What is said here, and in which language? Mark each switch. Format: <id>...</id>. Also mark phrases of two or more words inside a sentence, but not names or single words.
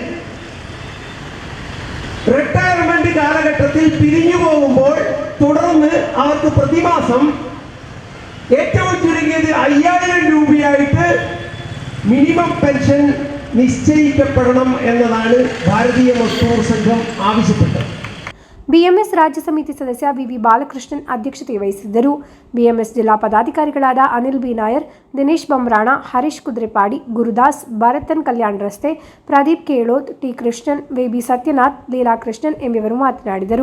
<ml>റിട്ടയർമെന്റ് കാലഘട്ടത്തിൽ പിരിഞ്ഞു പോകുമ്പോൾ തുടർന്ന് അവർക്ക് പ്രതിമാസം ഏറ്റവും ചുരുങ്ങിയത് 5000 രൂപയായിട്ട്</ml> <en>minimum pension</en> <ml>നിശ്ചയിക്കപ്പെടണം എന്നതാണ് ഭാരതീയ മസ്ദൂർ സംഘം ആവശ്യപ്പെട്ടത്.</ml> <kn>BMS ರಾಜ್ಯ ಸಮಿತಿ ಸದಸ್ಯ VV ಬಾಲಕೃಷ್ಣನ್ ಅಧ್ಯಕ್ಷತೆ ವಹಿಸಿದ್ದರು. BMS ಜಿಲ್ಲಾ ಪದಾಧಿಕಾರಿಗಳಾದ ಅನಿಲ್ ಬಿ ನಾಯರ್, ದಿನೇಶ್ ಬಮ್ರಾಣ, ಹರೀಶ್ ಕುದ್ರೆಪಾಡಿ, ಗುರುದಾಸ್, ಭರತನ್ ಕಲ್ಯಾಣ ರಸ್ತೆ, ಪ್ರದೀಪ್ ಕೇಳೋದ್, ಟಿ ಕೃಷ್ಣನ್, VB ಸತ್ಯನಾಥ್, ಲೀಲಾ ಕೃಷ್ಣನ್ ಎಂಬುವರು ಮಾತನಾಡಿದರು.</kn>